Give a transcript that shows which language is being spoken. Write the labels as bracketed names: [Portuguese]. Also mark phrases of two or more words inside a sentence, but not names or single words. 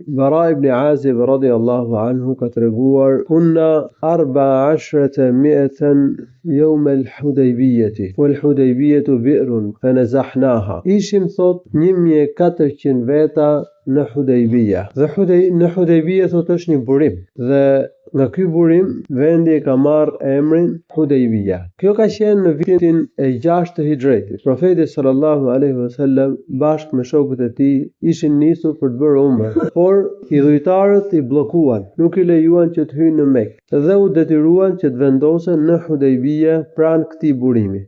[Albanian] Bara ibn Azib [Arabic] رضي الله عنه [Albanian] ka treguar: [Arabic] kunna 1400 يوم الحديبية والحديبية بئر فنزحناها. [Albanian] Ishim thot 1400 veta në Hudejbia. Dhe në Hudejbia thot është një burim. Dhe nga ky burim vendi ka marrë emrin Hudejbia. Kjo ka qenë në vitin e 6 të Hijretit. Profeti [Arabic] صلى الله عليه وسلم [Albanian] bashkë me shokët e tij ishin nisur për të bërë umre, por idhujtarët i bllokuan, nuk i lejuan që të hyjnë në Mekë dhe u detyruan që të vendosen në Hudejbia pranë këtij burimi.